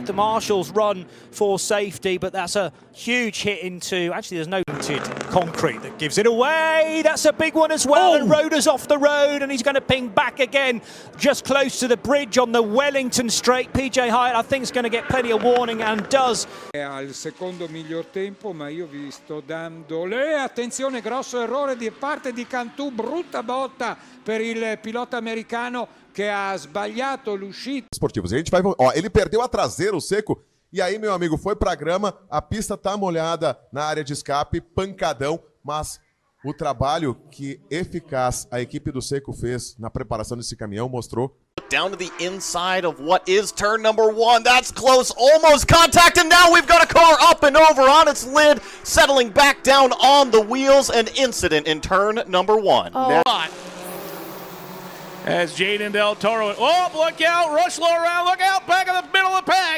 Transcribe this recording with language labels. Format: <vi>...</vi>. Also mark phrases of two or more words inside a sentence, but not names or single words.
<en>The marshals run for safety, but that's a huge hit into, actually there's no concrete that gives it away. That's a big one as well, and Roder's off the road, and he's going to ping back again just close to the bridge on the Wellington Straight. PJ Hyatt, I think, is going to get plenty of warning, and does.</en> <it>Al secondo miglior tempo, ma io vi sto dando attenzione, grosso errore di parte di Cantù, brutta botta per il pilota americano che ha sbagliato l'uscita.</it> <pt>Esportivos. A gente vai, ó, ele perdeu a traseira, o Seco, e aí, meu amigo, foi pra grama, a pista tá molhada na área de escape, pancadão, mas o trabalho que eficaz a equipe do Seco fez na preparação desse caminhão mostrou.</pt> <en>Down to the inside of what is turn number 1. That's close, almost contact, and now we've got a car up and over on its lid, settling back down on the wheels. An incident in turn number 1. As Jaden Del Toro, oh, look out, Rushlow around, look out, back in the middle of the pack.</en>